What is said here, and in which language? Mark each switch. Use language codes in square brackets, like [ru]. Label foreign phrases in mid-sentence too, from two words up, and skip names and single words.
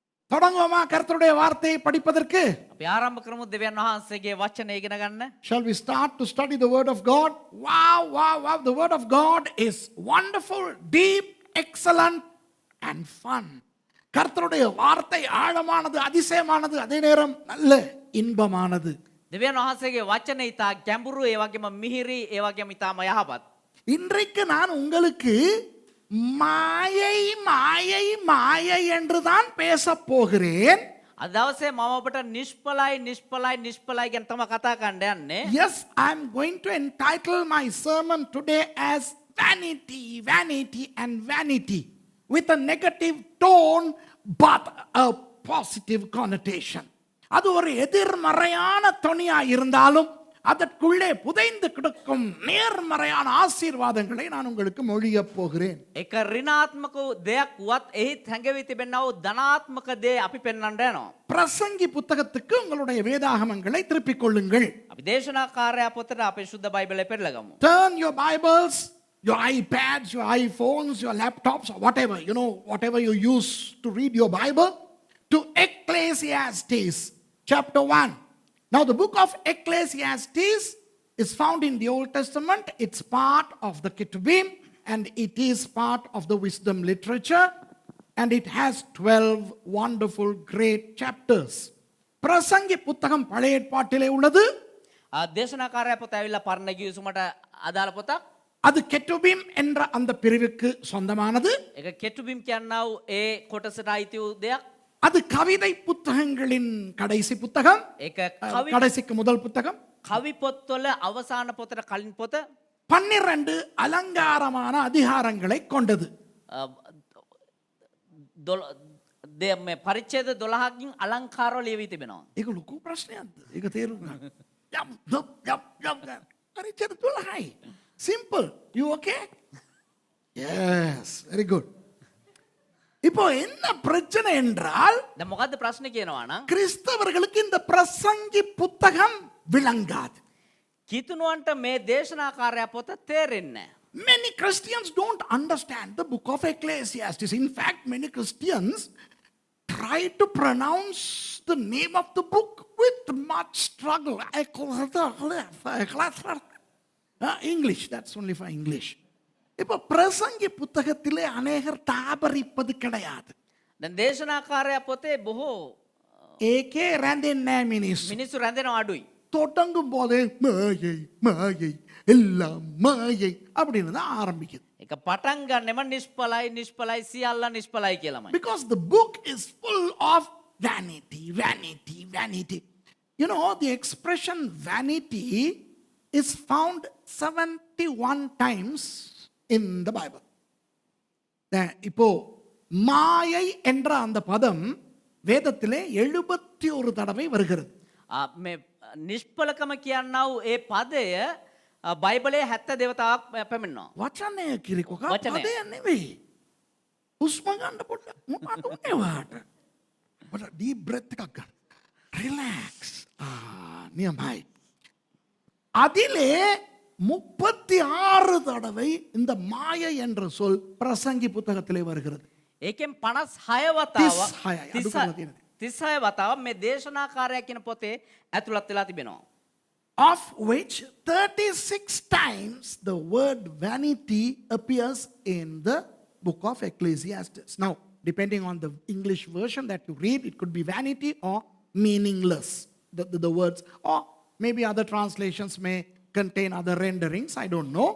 [ta] தொடங்குவோமா கர்த்தருடைய வார்த்தையை படிப்பதற்கு? [si] අපි ආරම්භ කරමු දෙවියන් වහන්සේගේ වචනය ඉගෙන ගන්න. [en] Shall we start to study the word of God? Wow. The word of God is wonderful, deep, excellent and fun. [ta] கர்த்தருடைய வார்த்தை ஆழமானது, அதிசயமானது, அதே நேரம் நல்ல இன்பமானது. [si] දෙවියන් වහන්සේගේ වචනය ඉතා ගැඹුරු, ඒ වගේම මිහිරි, ඒ වගේම ඉතාම යහපත්. [ta] இன்றைக்கு நான் உங்களுக்கு மாயை என்றுதான் பேச போகிறேன். [si] අද දවසේ මම ඔබට නිෂ්පලයි ගැන තමයි කතා කරන්න යන්නේ. [en] Yes, I am going to entitle my sermon today as vanity and vanity, with a negative tone but a positive connotation. [ta] அது ஒரு எதிர்மறையான தொனியா இருந்தாலும் அதற்குள்ளே புதைந்து கிடக்கும் நேர்மறையான ஆசீர்வாதங்களை நான் உங்களுக்கு மொழிய போகிறேன். [si] එක ඍණාත්මක දෙයක් වුවත් එහි හැඟවි තිබෙනා වූ ධනාත්මක දේ අපි පෙන්වන්න යනවා. [ta] பிரசங்கி புத்தகத்துக்கு உங்களுடைய வேதாகமங்களை திருப்பிக் கொள்ளுங்கள். [si] අපි දේශනාකාරයා පොතට අපේ සුද්ධ බයිබලය පෙරලගමු. [en] Turn your Bibles, your iPads, your iPhones, your laptops, or whatever, whatever you use to read your Bible, to Ecclesiastes chapter 1. Now the book of Ecclesiastes is found in the Old Testament. It's part of the Ketubim and it is part of the wisdom literature, and it has 12 wonderful great chapters. [ta] பிரசங்கி புத்தகம் பழைய ஏற்பாட்டிலே உள்ளது. [si] දේශනාකාරයා පොත ඇවිල්ලා පරණ ගිවිසුමට අදාළ පොතක්. [ta] அது கெட்டுபிம் என்ற அந்த பிரிவுக்கு சொந்தமானது. [si] ඒක කෙටුබිම් කියනවා වූ ඒ කොටසට අයිති වූ දෙයක්. [ta] அது கவிதை புத்தகங்களின் கடைசி புத்தகம். [si] ඒක [ta] கடைசிக்கு முதல் புத்தகம். [si] කවි පොත්වල අවසාන පොතට කලින් පොත. [ta] 12 அலங்காரமான அதிகாரங்களை கொண்டது. [si] මේ පරිච්ඡේද 12කින් අලංකාරව ලියවී තිබෙනවා. ඒක ලොකු ප්‍රශ්නයක්ද? ඒක තේරුම් ගන්න. පරිච්ඡේද 12යි. [en] Simple. You okay? Yes, very good. [ta] இப்போ என்ன பிரச்சனை என்றால், [si] දැන් මොකද්ද ප්‍රශ්නේ කියනවා නම් [ta] கிறிஸ்தவர்களுக்கு இந்த பிரசங்கி புத்தகம் விளங்காது. [si] කිතුණුවන්ට මේ දේශනාකාරයා පොත තේරෙන්නේ නැහැ. [en] Many Christians don't understand the book of Ecclesiastes. In fact, many Christians try to pronounce the name of the book with much struggle. English, that's only for English. [ta] இப்போ பிரசங்கி புத்தகத்திலே அநேகர் தாபரிப்பது கிடையாது. [si] දැන් දේශනාකාරයා පොතේ බොහෝ ඒකේ රැඳෙන්නේ නැහැ මිනිස්සු. මිනිස්සු රැඳෙනවා අඩුයි. [ta] தொடங்கும் போதே மாயை எல்லாம் மாயை அப்படின்னு தான் ஆரம்பிக்குது. [si] ඒක පටන් ගන්නෙම නිෂ්පලයි සියල්ල නිෂ්පලයි කියලාමයි. [en] Because the book is full of vanity. The expression vanity is found 71 times in the Bible. [ta] இப்போ மாயை என்ற அந்த பதம் வேதத்திலே 71 தடவை வருகிறது. [si] මේ නිෂ්පලකම කියනවා වූ ඒ පදය බයිබලයේ 72 වතාවක් පැමිණෙනවා. වචනය කිරිකොක පදය නෙවෙයි. හුස්ම ගන්න පොඩ්ඩක් මොකද උනේ වාට? පොඩ්ඩක් [en] deep breath [si] එකක් ගන්න. Relax. නියමයි. [ta] அதிலே 36 தடவை இந்த மாயை என்ற சொல் பிரசங்கி புத்தகத்திலே வருகிறது. [si] ඒකෙන් 56 වතාවක් මේ දේශනාකාරයා කියන පොතේ ඇතුළත් වෙලා තිබෙනවා. [en] Of which 36 times the word vanity appears in the book of Ecclesiastes. Now, depending on the English version that you read, it could be vanity or meaningless, the words, or maybe other translations may contain other renderings, I don't know.